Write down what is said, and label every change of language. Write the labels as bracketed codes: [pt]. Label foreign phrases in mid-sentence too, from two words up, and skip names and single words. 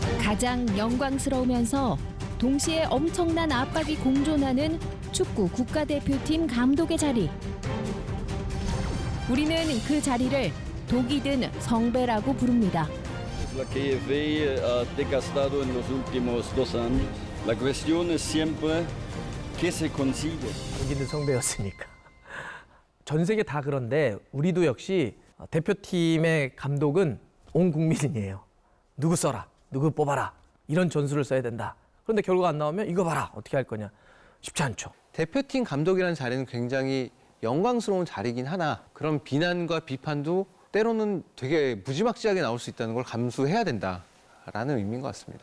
[ko] 가장 영광스러우면서 동시에 엄청난 압박이 공존하는 축구 국가대표팀 감독의 자리. 우리는 그 자리를 독이 든 성배라고 부릅니다. [es] La que he desgastado en los últimos 2 años. La cuestión es siempre qué se consigue. [ko] 독이 든 성배였으니까. 전 세계 다 그런데 우리도 역시 대표팀의 감독은 온 국민이에요. 누구 써라, 누구 뽑아라, 이런 전술을 써야 된다. 그런데 결과 안 나오면 이거 봐라, 어떻게 할 거냐. 쉽지 않죠. 대표팀 감독이라는 자리는 굉장히 영광스러운 자리긴 하나 그런 비난과 비판도 때로는 되게 무지막지하게 나올 수 있다는 걸 감수해야 된다라는 의미인 것 같습니다.